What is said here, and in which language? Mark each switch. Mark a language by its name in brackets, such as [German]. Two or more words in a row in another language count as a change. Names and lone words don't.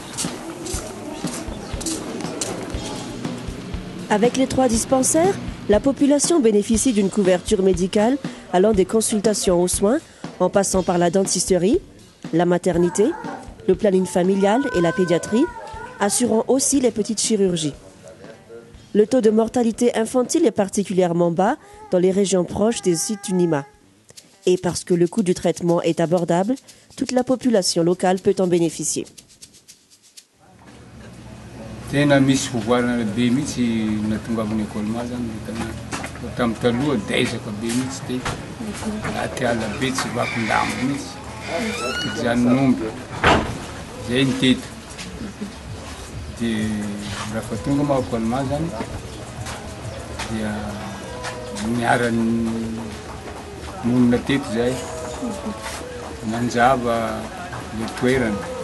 [French] Avec les 3 dispensaires, la population bénéficie d'une couverture médicale allant des consultations aux soins, en passant par la dentisterie, la maternité, le planning familial et la pédiatrie, assurant aussi les petites chirurgies. Le taux de mortalité infantile est particulièrement bas dans les régions proches des sites Unima. Et parce que le coût du traitement est abordable, toute la population locale peut en bénéficier. [Malagasy] Tena misy fivoarana be mihitsy natonga amin'ny école zany tamin'ny taloha daizaka be mihitsy dia aty ala be tsy vakon-damba mihitsy zany nomby zay ny teto dia rehefa tonga ma école zany dia miarany monina teto zay nanjava le toerana